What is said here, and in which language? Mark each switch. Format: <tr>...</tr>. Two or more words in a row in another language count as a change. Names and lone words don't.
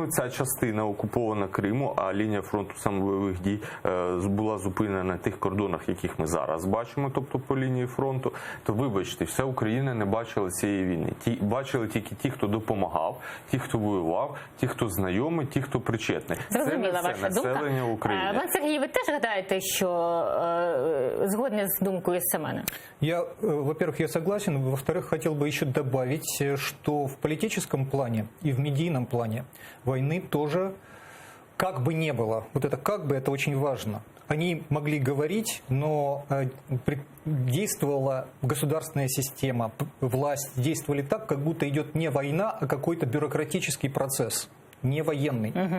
<uk>Ця частина окупована Криму, а лінія фронту саме бойових дій була зупинена на тих кордонах, яких ми зараз бачимо, тобто по лінії фронту. То, вибачте, вся Україна не бачила цієї війни. Бачили тільки ті, хто допомагав, ті, хто воював, ті, хто знайомий, ті, хто причетний. Зрозуміла це не ваша все населення України. Пан Сергій, ви теж гадаєте, що згодні з думкою Семена?</uk> <ru>Я, во-первых, я согласен. Во-вторых, хотел бы еще добавить, что в политическом плане и в медийном плане войны тоже как бы не было. Вот это как бы, это очень важно. Они могли говорить, но действовала государственная система, власть действовали так, как будто идет не война, а какой-то бюрократический процесс, не военный.</ru>